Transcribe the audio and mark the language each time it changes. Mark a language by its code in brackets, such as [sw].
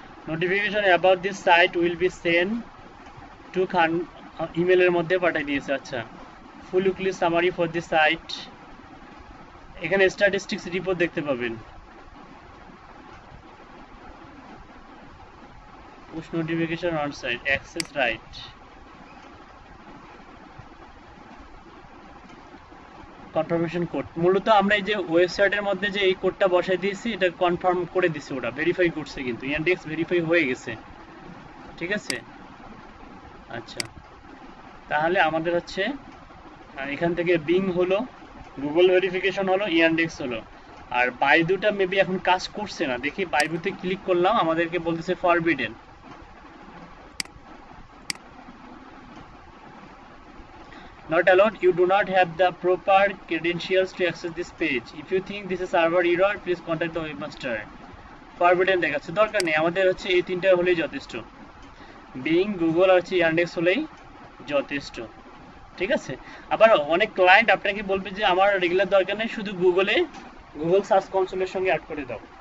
[en] Notification about this site will be sent to [bn] ইমেলের মধ্যে পাঠিয়ে দিয়েছে। আচ্ছা [en] full weekly summary for the site, [bn] এখানে স্ট্যাটিস্টিক্স রিপোর্ট দেখতে পাবেন। [en] Push notification on site, access right, confirmation code. [bn] মূলত আমরা এই যে ওয়েবসাইটের মধ্যে যে এই কোডটা বসাই দিয়েছি এটা কনফার্ম করে দিছে, ওটা ভেরিফাই করছে, কিন্তু ইন্ডেক্স ভেরিফাই হয়ে গেছে। ঠিক আছে, আচ্ছা তাহলে আমাদের হচ্ছে এখান থেকে বিং হলো, গুগল ভেরিফিকেশন হলো, ইন্ডেক্স হলো। আর বাইদুটা মেবি এখন কাজ করছে না, দেখি বাইদুতে ক্লিক করলাম, আমাদেরকে বলতেছে forbidden. [en] Not allowed, you do not have the proper credentials to access this page. If you think this is server error, please contact the webmaster. [bn] Forbidden দেখাচ্ছে, দরকার নেই, আমাদের হচ্ছে এই তিনটা হলেই যথেষ্ট। বিং, গুগল আর হচ্ছে ইয়ান্ডেক্স হলেই যথেষ্ট। ঠিক আছে, আবার অনেক ক্লায়েন্ট আপনাকে বলবে যে আমার রেগুলার দরকার নেই, শুধু গুগল সার্চ কনসোলের সঙ্গে অ্যাড করে দাও।